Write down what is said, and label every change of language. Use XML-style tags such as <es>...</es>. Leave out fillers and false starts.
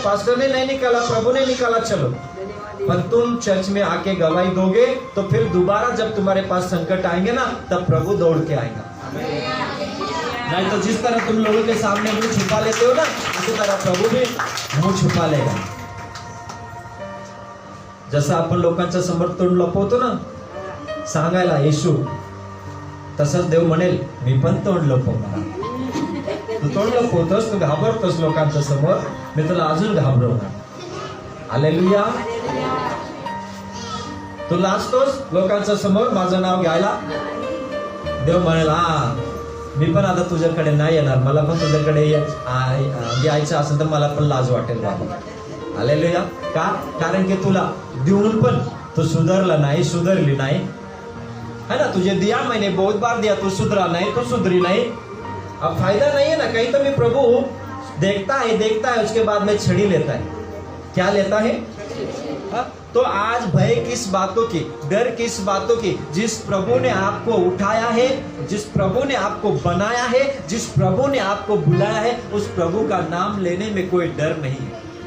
<hi>Pastor ने नहीं निकाला, प्रभु ने निकाला। चलो, पर तुम चर्च में आके गवाही दोगे तो फिर दोबारा जब तुम्हारे पास संकट आएंगे ना, तब प्रभु दौड़ के आएगा। नहीं तो जिस तरह तुम लोगों के सामने मुंह छुपा लेते हो ना, उसी तरह प्रभु भी मुंह छुपा लेगा।</hi> <mr>जसं आपण लोकांच्या समोर तोंड लपवतो ना सांगायला येशू, तसंच देव म्हणेल मी पण तोंड लपवणार। तू तोंड लपवतोस, तू घाबरतोस लोकांच्या समोर, मी तुला अजून घाबरवणार। हालेलुया। तू लाजतोस लोकांच्या समोर माझं नाव घ्यायला, देव म्हणेल हा मी पण आता तुझ्याकडे नाही येणार, मला पण तुझ्याकडे यायचं असेल तर मला पण लाज वाटेल बाबा। हालेलुया। का? कारण की तुला देऊन पण तू सुधरला नाही, सुधरली नाही, है ना।</mr> <hi>तुझे दिया मैंने बहुत बार दिया, तू सुधरा नहीं, तू सुधरी नहीं, अब फायदा नहीं है ना। कहीं तो भी प्रभु देखता है, उसके बाद में छड़ी लेता है। क्या लेता है? तो आज भय किस बातों की, डर किस बातों की? जिस प्रभु ने आपको उठाया है, जिस प्रभु ने आपको बनाया है, जिस प्रभु ने आपको बुलाया है, उस प्रभु का नाम लेने में कोई डर नहीं है।</hi>